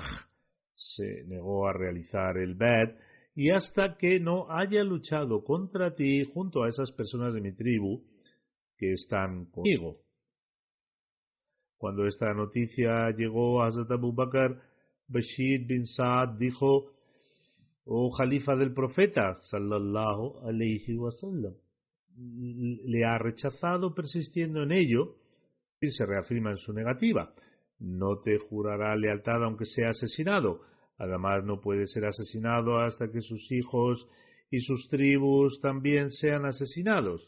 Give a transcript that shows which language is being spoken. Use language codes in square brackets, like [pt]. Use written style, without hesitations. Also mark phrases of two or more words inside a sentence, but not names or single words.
[es] Se negó a realizar el bet, y hasta que no haya luchado contra ti junto a esas personas de mi tribu que están conmigo. Cuando esta noticia llegó a Hazrat Abu Bakr, Bashir bin Saad dijo: oh Jalifa del profeta [ar] صلى الله عليه وسلم, [es] le ha rechazado persistiendo en ello, y se reafirma en su negativa. No te jurará lealtad aunque sea asesinado. Además, no puede ser asesinado hasta que sus hijos y sus tribus también sean asesinados.